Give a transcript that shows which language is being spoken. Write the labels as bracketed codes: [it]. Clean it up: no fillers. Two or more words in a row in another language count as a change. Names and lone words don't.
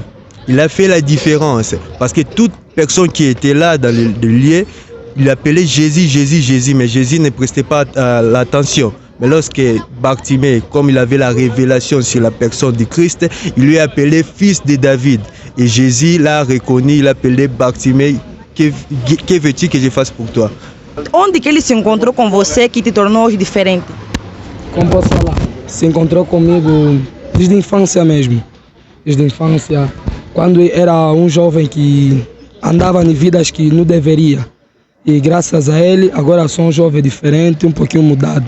[fr] Il a fait la différence parce que toute personne qui était là dans le lieu, il appelait Jésus, Jésus, Jésus, mais Jésus ne prestait pas l'attention. Mais lorsque Bartimée, comme il avait la révélation sur la personne du Christ, il lui a appelé fils de David. Et Jésus l'a reconnu, il a appelé Bartimée, que veux-tu que je fasse pour toi? [pt] Onde que ele se encontrou com você que te tornou hoje diferente? Como posso falar? Se encontrou comigo desde a infância mesmo. Desde a infância, quando era um jovem que andava em vidas que não deveria. E graças a ele, agora sou um jovem diferente, um pouquinho mudado.